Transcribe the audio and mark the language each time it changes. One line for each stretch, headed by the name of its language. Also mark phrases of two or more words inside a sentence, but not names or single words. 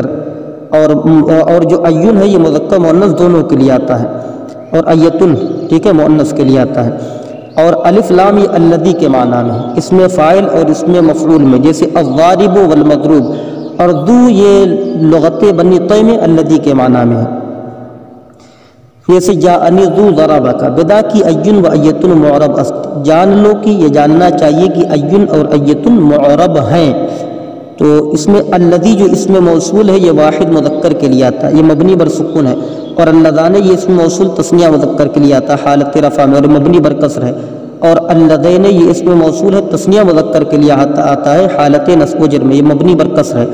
Urdu: اور جو ایون ہے یہ مذکر مؤنث دونوں کے لیے آتا ہے، اور ایتن ٹھیک ہے مؤنث کے لیے آتا ہے. اور الف لام یہ الذی کے معنی میں اس میں فاعل اور اس میں مفعول میں، جیسے
Arabic: الضارب والمضروب.
Urdu: اور ذو یہ لغت بنی طے میں الذی کے معنی میں ہے، جیسے
Arabic: جاءنی ذو ضربک
Urdu: بدا کی
Persian: أيٌ وأية معرب است.
Urdu: جان لو کہ یہ جاننا چاہیے کہ أيٌ اور أية معرب ہیں. تو اس میں الذی جو اسم موصول ہے یہ واحد مذکر کے لیے آتا ہے، یہ مبنی بر سکون ہے. اور اللذان یہ اسم موصول تثنیہ مذکر کے لیے آتا ہے حالت رفع میں، اور مبنی بر کسر ہے. اور اللذین یہ اسم موصول ہے تثنیہ مذکر کے لیے آتا ہے حالت نصب و جر میں، یہ مبنی بر کسر ہے.